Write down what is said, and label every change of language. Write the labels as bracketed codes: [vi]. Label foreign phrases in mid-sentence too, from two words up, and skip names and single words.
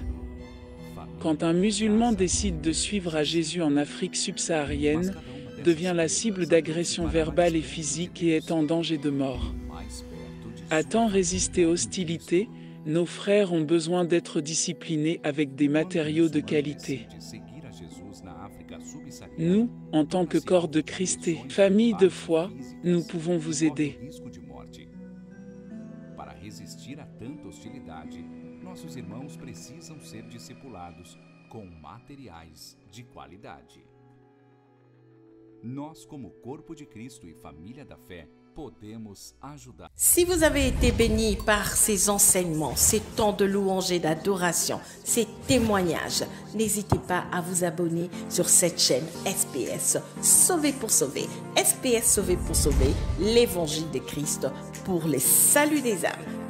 [fr] Quand un musulman décide de suivre à Jésus en Afrique subsaharienne, devient la cible d'agressions verbales et physiques et est en danger de mort. À temps résister aux hostilités, nos frères ont besoin d'être disciplinés avec des matériaux de qualité. Nous, en tant que corps de Christ et famille de foi, nous pouvons vous aider. [pt] Para resistir a tanta hostilidade, nossos irmãos precisam ser discipulados com materiais de qualidade. Nós, como corpo de Cristo e família da fé, podemos ajudar. [fr] Si vous avez été béni par ces enseignements, ces temps de louange et d'adoration, ces témoignages, n'hésitez pas à vous abonner sur cette chaîne SPS Sauvé pour sauver. SPS Sauvé pour sauver, l'évangile de Christ pour les saluts des âmes.